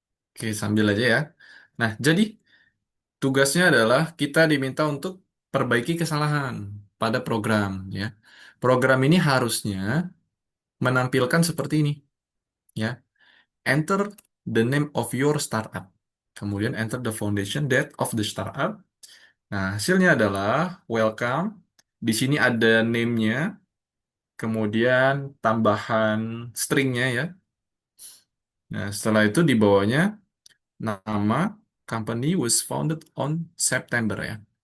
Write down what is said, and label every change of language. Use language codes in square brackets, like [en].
[id] Oke, sambil aja ya. Nah, jadi tugasnya adalah kita diminta untuk perbaiki kesalahan pada program ya. Program ini harusnya menampilkan seperti ini ya. [en] Enter the name of your startup. [id] Kemudian [en] enter the foundation date of the startup. [id] Nah, hasilnya adalah welcome. Di sini ada name-nya, kemudian tambahan string-nya ya. Nah, setelah itu di bawahnya nama [en] company was founded on September [id] ya.